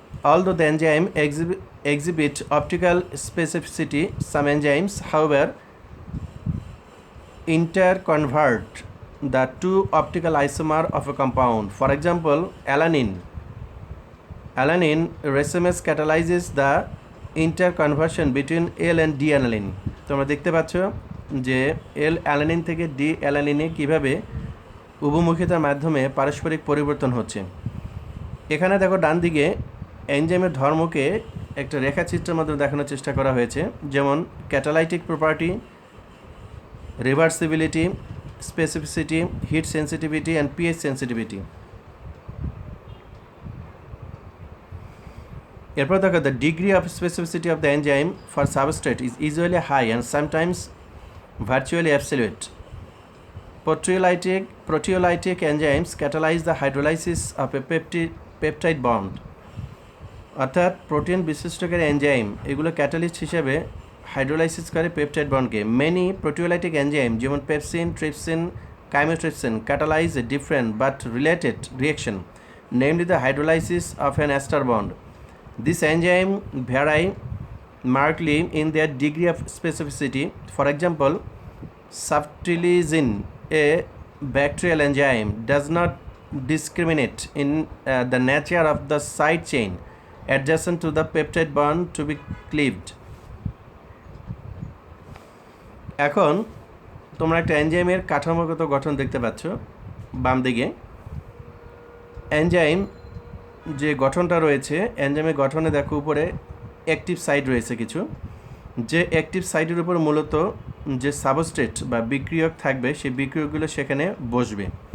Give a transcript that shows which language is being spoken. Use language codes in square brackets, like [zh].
[en] Although the enzyme exhibit optical specificity, some enzymes, however, interconvert the two optical isomer of a compound. For example, alanine racemase catalyzes the interconversion between L and D alanine. [bn] তোমরা দেখতে পাচ্ছ যে L alanine থেকে D alanine কিভাবে উভমুখিতার মাধ্যমে পারস্পরিক পরিবর্তন হচ্ছে। এখানে দেখো ডান দিকে এনজাইমের ধর্মকে একটা রেখাচিত্রের মাধ্যমে দেখানোর চেষ্টা করা হয়েছে, যেমন catalytic property, reversibility, specificity, hit sensitivity and pH sensitivity. এরপর দেখো [en] The degree of specificity of the enzyme for substrate is usually high and sometimes virtually absolute. Proteolytic enzymes catalyze the hydrolysis of a peptide bond. [bn] অর্থাৎ protein বিশিষ্টকারী enzyme এগুলো catalyst হিসেবে hydrolysis করে peptide বন্ডকে। [en] Many proteolytic enzyme যেমন pepsin, trypsin, chymotrypsin catalyze a different but related reaction, namely the hydrolysis of an ester bond. This enzyme vary markedly in their degree of specificity. For example, subtilisin, a bacterial enzyme, does not discriminate in the nature of the side chain adjacent to the peptide bond to be cleaved. [bn] এখন তোমরা একটা এনজাইমের কাঠামোগত গঠন দেখতে পাচ্ছ বাম দিকে। এনজাইম যে গঠনটা রয়েছে, এনজাইমের গঠনে দেখো উপরে অ্যাক্টিভ সাইট রয়েছে কিছু, যে অ্যাক্টিভ সাইটের উপর মূলত যে সাবস্ট্রেট বা বিক্রিয়ক থাকবে সেই বিক্রিয়কগুলো সেখানে বসবে।